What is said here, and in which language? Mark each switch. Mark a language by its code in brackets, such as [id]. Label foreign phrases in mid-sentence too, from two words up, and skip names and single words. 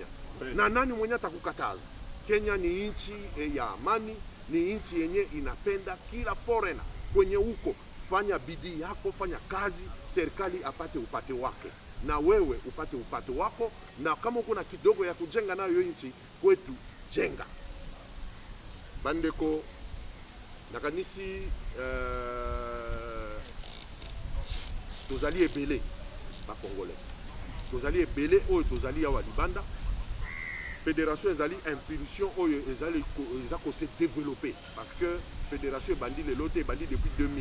[sw] Na nani mwenye atakukataza? Kenya ni nchi ya amani, ni nchi yenye inapenda kila foreigner kwenye huko. Fanya bidii yako, fanya kazi, serikali apate upate wake, na wewe upate upate wako, na kama uko na kidogo ya kujenga nayo nchi kwetu, jenga. [ln] Bandeko nakanisi tozali ebele ba Congolais, tozali ebele oyo tozali awa libanda. Fédération ezali impulsion oyo ezali ko [fr] se développer, parce que fédération [ln] ebandi lelo te, ebandi depuis 2000.